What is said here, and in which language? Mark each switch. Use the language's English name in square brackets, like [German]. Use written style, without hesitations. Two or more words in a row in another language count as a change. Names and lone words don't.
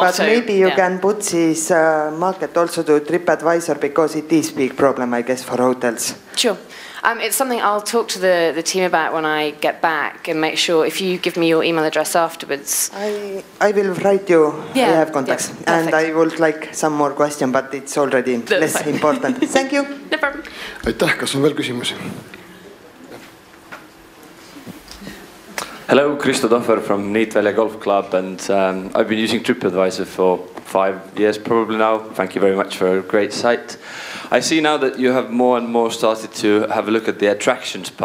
[English] Yes, but maybe you can put this market also to TripAdvisor because it is a big problem, I guess, for hotels. Sure. It's something I'll talk to the team about when I get back and make sure if you give me your email address afterwards. I will write you. I have contacts. Yeah, and I would like some more question, but it's already less important. Thank you. No problem. [Estonian] Aitäh, kas on veel küsimusi? [English] Hello, Kristo Tohver from Niitvälja Golf Club, and I've been using TripAdvisor for 5 years probably now. Thank you very much for a great site. I see now that you have more and more started to have a look at the attractions part.